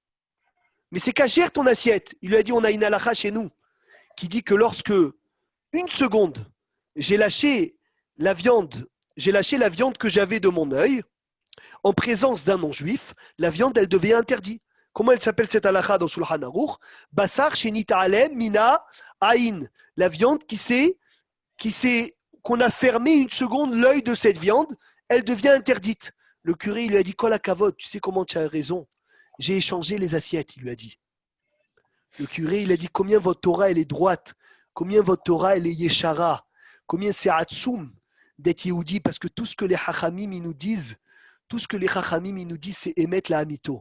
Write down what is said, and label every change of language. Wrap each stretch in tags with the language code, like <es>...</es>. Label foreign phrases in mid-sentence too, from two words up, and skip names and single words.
<fr>Mais c'est cachère ton assiette. Il lui a dit, on a une halakha chez nous. qui dit que lorsque, une seconde, j'ai lâché la viande que j'avais de mon œil, en présence d'un non-juif, la viande, elle devient interdite. Comment elle s'appelle cette halakha dans Shulchan Aruch?</fr> <he>בשר שנתעלם מינה עין.</he> <fr>La viande qu'on a fermé une seconde l'œil de cette viande, elle devient interdite. Le curé, il lui a dit,</fr> <he>כל הכבוד,</he> <fr>tu sais comment tu as raison. J'ai échangé les assiettes, il lui a dit. Le curé, il a dit, combien votre Torah, elle est droite, combien votre Torah, elle est yeshara, combien c'est atsoum d'être Yehudi, parce que tout ce que les Chachamim, ils nous disent, c'est émettre la hamito.</fr>